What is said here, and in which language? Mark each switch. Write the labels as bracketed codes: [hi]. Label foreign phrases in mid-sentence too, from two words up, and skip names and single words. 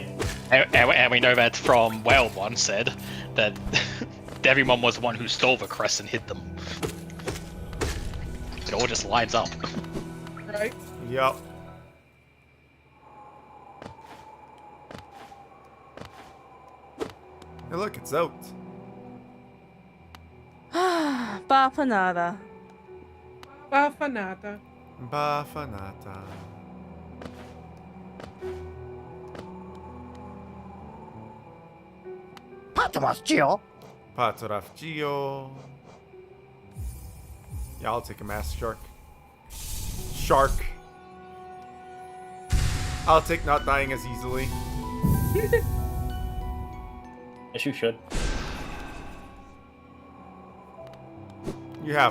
[en] And we know that from Whale One said that Devimon was the one who stole the crests and hid them. It all just lines up. Right? Yup. Hey, look, it's out. Bapanada. Bafanata. Bafanata. Patrafgio. Yeah, I'll take a Master Shark. Shark. I'll take not dying as easily. Yes, you should. You have